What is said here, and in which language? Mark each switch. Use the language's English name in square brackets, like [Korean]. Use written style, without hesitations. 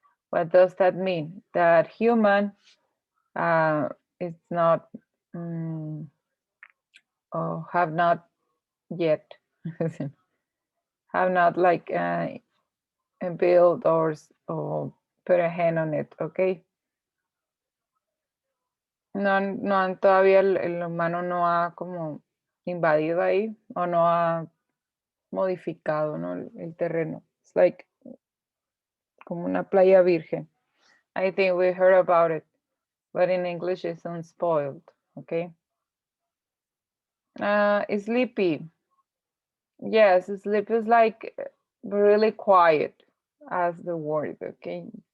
[English] What does that mean? That human is not or have not yet have not like built or put a hand on it, okay? [Spanish] No todavía el humano no ha como invadido ahí o no ha modificado, ¿no? El terreno. [English] It's like [Spanish] como una playa virgen. [English] I think we heard about it, but in English it's unspoiled, okay? Sleepy. Yes, sleep is like really quiet as the word, okay?